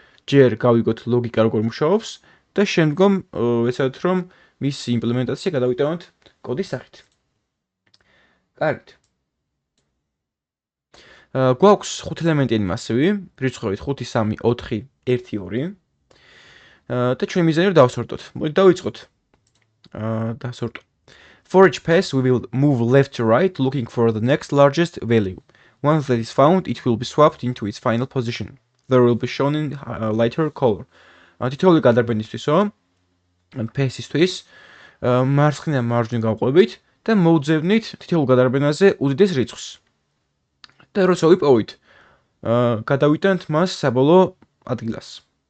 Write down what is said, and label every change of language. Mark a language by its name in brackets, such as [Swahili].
[Georgian] ჯერ გავიგოთ ლოგიკა როგორ მუშაობს და შემდგომ ვეცადოთ რომ მისი იმპლემენტაცია გადავიტანოთ კოდის სახით. კარგით. გვაქვს 5 ელემენტიანი მასივი, რიცხვებით 5, 3, 4, 1, 2. და ჩვენი მიზანი რომ დავსორტოთ. მოდი დავიწყოთ. დასორტო. [English] For each pass, we will move left to right, looking for the next largest value. Once that is found, it will be swapped into its final position. There will be shown in lighter color. [Georgian] თითოეული გადარბენისთვისო, pass-ისთვის, მარცხნიდან მარჯვნივ გავყვებით და მოვძებნით თითოეულ გადარბენაზე უდიდეს რიცხვს. და როცა ვიპოვით, გადავიტანთ მას საბოლოო ადგილას.